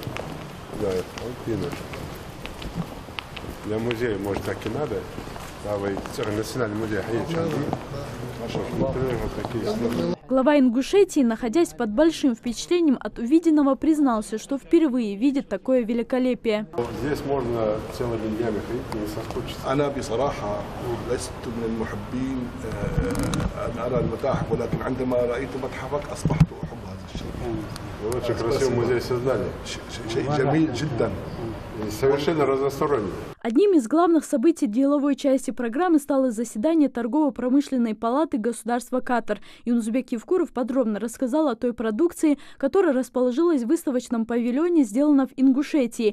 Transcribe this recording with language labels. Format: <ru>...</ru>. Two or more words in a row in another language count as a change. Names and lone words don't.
<ru>Да, вот для музея, может, так и надо. Национальный музей. Глава Ингушетии, находясь под большим впечатлением от увиденного, признался, что впервые видит такое великолепие. Здесь можно целыми днями ходить, не соскучиться.</ru> <ar>أنا بصراحة لست من المحبين أن أرى المتاحف ولكن عندما رأيت متحفك أصبحت أحب هذا الشيء.</ar> <ru>Вы очень красивый музей создали.</ru> <ar>شيء جميل جدا.</ar> <ru>Совершенно разносторонний. Одним из главных событий деловой части программы стало заседание Торгово-промышленной палаты государства Катар. Юнусбек Евкуров подробно рассказал о той продукции, которая расположилась в выставочном павильоне, сделана в Ингушетии.</ru>